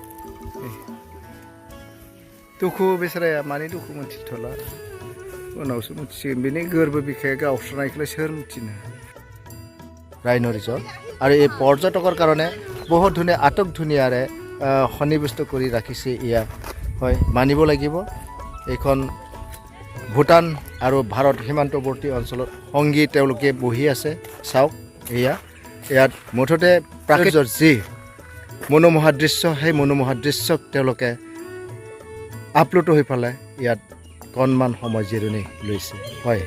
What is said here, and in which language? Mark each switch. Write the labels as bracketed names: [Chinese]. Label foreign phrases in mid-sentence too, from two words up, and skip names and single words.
[Bodo] दुखु बेसाराया मानि दुखु मोनथिथ'ला उनावसो मिथिसिगोन बेनि गोरबो बिखाया गावस्रानायखौलाय सोर मिथिनो राइन' रिजर्ट [Assamese] আৰু এই পৰ্যটকৰ কাৰণে বহুত ধুনীয়া আটক ধুনীয়াৰে সন্নিৱিষ্ট কৰি ৰাখিছে ইয়াত হয় মানিব লাগিব এইখন ভূটান আৰু ভাৰত সীমান্তৱৰ্তী অঞ্চলত সংগী তেওঁলোকে বহি আছে চাওক এয়া ইয়াত মুঠতে প্ৰাকৃতিক যি মনোমোহা দৃশ্য সেই মনোমোহা দৃশ্যক তেওঁলোকে আপলোড হৈ পেলাই ইয়াত কণমান সময় জিৰণি লৈছে হয়